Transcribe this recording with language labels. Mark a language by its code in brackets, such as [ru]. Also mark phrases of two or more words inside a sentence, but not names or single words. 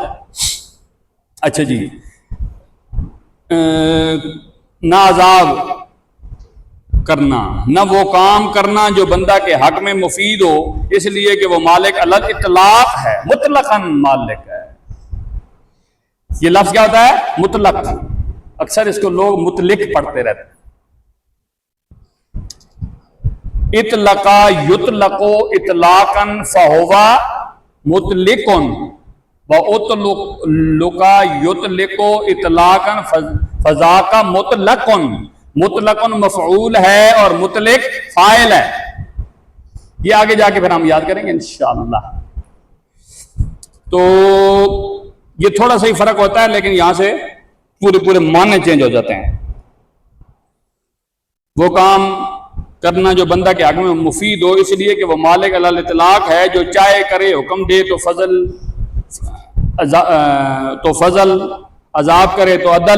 [ur] اچھا جی، نہ عذاب کرنا، نہ وہ کام کرنا جو بندہ کے حق میں مفید ہو، اس لیے کہ وہ مالک الگ اطلاق ہے، مطلقاً مالک ہے۔ یہ لفظ کیا ہوتا ہے؟ مطلق، اکثر اس کو لوگ مطلق پڑھتے رہتے ہیں۔ [ar] اطلقا یطلقو اطلاقاً فہوا مطلقن وَأُطْلِقَ یطلق اطلاقاً فذاک مطلقن، [ur] مطلقن مفعول ہے اور مطلق فاعل ہے، یہ آگے جا کے پھر ہم یاد کریں گے انشاءاللہ۔ تو یہ تھوڑا سا ہی فرق ہوتا ہے، لیکن یہاں سے پورے معنی چینج ہو جاتے ہیں۔ وہ کام کرنا جو بندہ کے حق میں مفید ہو، اس لیے کہ وہ مالک علی الاطلاق ہے، جو چاہے کرے، حکم دے تو فضل، عذاب کرے تو عدل۔